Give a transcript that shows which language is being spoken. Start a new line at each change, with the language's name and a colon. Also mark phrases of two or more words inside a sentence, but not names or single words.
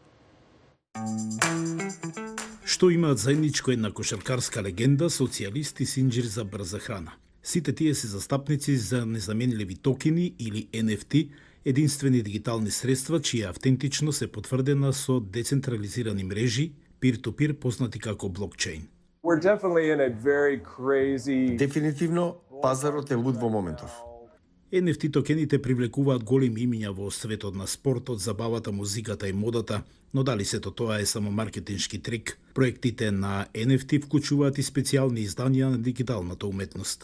Macedonian: Што имаат заедничко една кошаркарска легенда, социјалист и синџир за брза храна. Сите тие се застапници за незаменливи токени или NFT, единствени дигитални средства чија автентичност е потврдена со децентрализирани мрежи, peer-to-peer, познати како блокчейн. Дефинитивно, пазарот е луд во моментов. NFT токените привлекуваат големи имиња во светот на спортот, забавата, музиката и модата, но дали сето тоа е само маркетиншки трик? Проектите на NFT вклучуваат и специјални изданија на дигиталната уметност.